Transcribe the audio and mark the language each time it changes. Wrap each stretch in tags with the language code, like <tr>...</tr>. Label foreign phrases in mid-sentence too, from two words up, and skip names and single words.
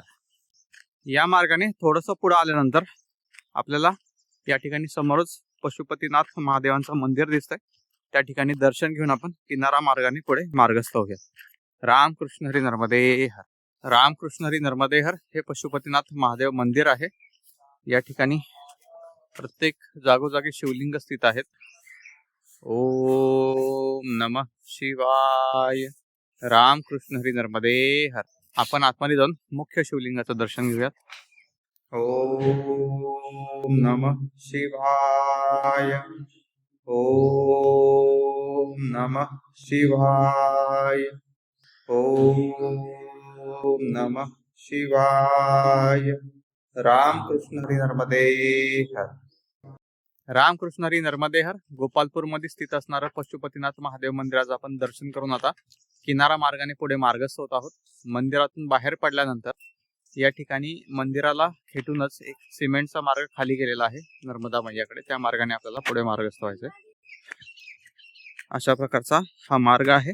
<mr>या मार्गाने थोडंसं पुढे आल्यानंतर आपल्याला या ठिकाणी समोरच पशुपतीनाथ महादेवांचं मंदिर दिसतंय. त्या ठिकाणी दर्शन घेऊन आपण किनारा मार्गाने पुढे मार्गस्थ होऊया. रामकृष्ण हरी नर्मदे हर. रामकृष्ण हरी नर्मदे हर हे पशुपतीनाथ महादेव मंदिर आहे. या ठिकाणी प्रत्येक जागोजागी शिवलिंग स्थित आहेत.</mr> <sa>ओम नमः शिवाय.</sa> <mr>रामकृष्ण हरी नर्मदे हर. आपण आतमध्ये जाऊन मुख्य शिवलिंगाचं दर्शन घेऊयात.</mr> <sa>ओम नमः शिवाय. ओम नमः शिवाय. ओम नमः शिवाय.</sa> <mr>रामकृष्ण हरी नर्मदे हर. रामकृष्ण हरी नर्मदे हर. गोपालपूर मध्ये स्थित असणारं पशुपतीनाथ महादेव मंदिराचं आपण दर्शन करून आता किनारा मार्गाने पुढे मार्गस्थ होत आहोत. मंदिरातून बाहेर पडल्यानंतर या ठिकाणी मंदिराला खेटूनच एक सिमेंटचा मार्ग खाली गेलेला आहे नर्मदा मैयाकडे. त्या मार्गाने आपल्याला पुढे मार्गस्थ व्हायचंय. अशा प्रकारचा हा मार्ग आहे.</mr>